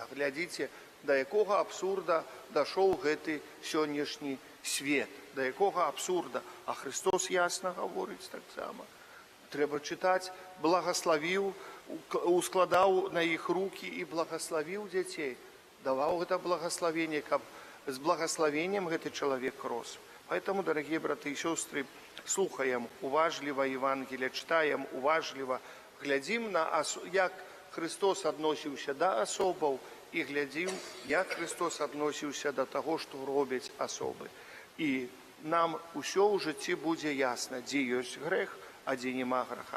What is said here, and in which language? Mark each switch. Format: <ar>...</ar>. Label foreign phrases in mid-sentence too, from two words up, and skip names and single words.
<be>Глядзіце, да якога абсурда дашоў гэты сённяшні свет, да якога абсурда. А Христос ясна гаворыць таксама. Трэба чытаць, благаславіў, ускладаў на іх рукі і благаславіў дзяцей. Даваў гэта благаславенне, каб з благаславеннем гэты чалавек рос.</be> <ru>Поэтому, дорогие браты и сестры,</ru> <be>слухаем уважліва Евангелие, читаем уважліва, глядзім на, як Христос адносіўся да асобаў, і глядзім, як Христос адносіўся да таго, што робяць асобы. І нам усё ў жыцці будзе ясна, дзе ёсць грэх, а дзе нема грэха.</be>